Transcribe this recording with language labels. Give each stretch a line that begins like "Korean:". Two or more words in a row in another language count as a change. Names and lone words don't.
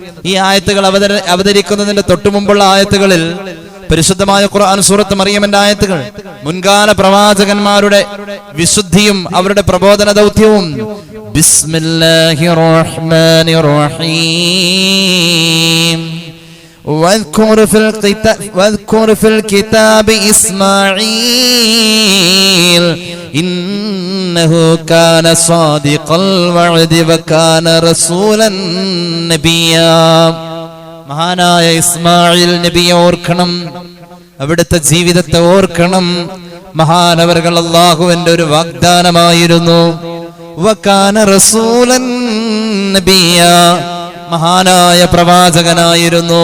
Malayalam: ഈ ആയത്തുകൾ അവതരിക്കുന്നതിന്റെ തൊട്ടുമുമ്പുള്ള ആയത്തുകളിൽ പരിശുദ്ധമായ ഖുർആൻ സൂറത്ത് മറിയമിന്റെ ആയത്തുകൾ മുൻകാല പ്രവാചകന്മാരുടെ വിശുദ്ധിയും അവരുടെ പ്രബോധന ദൗത്യവും.
Arabic: بسم الله الرحمن الرحيم. واذكر في الكتاب إسماعيل إنه كان صادق الوعد وكان رسولا نبيا.
Malayalam: മഹാനായ ഇസ്മായിൽ നബിയെ ഓർക്കണം, അവിടുത്തെ ജീവിതത്തെ ഓർക്കണം. മഹാനവർകൾ അല്ലാഹുവിന്റെ ഒരു വാഗ്ദാനമായിരുന്നു.
Arabic: وكان رسولا نبيا,
Malayalam: മഹാനായ പ്രവാചകനായിരുന്നു.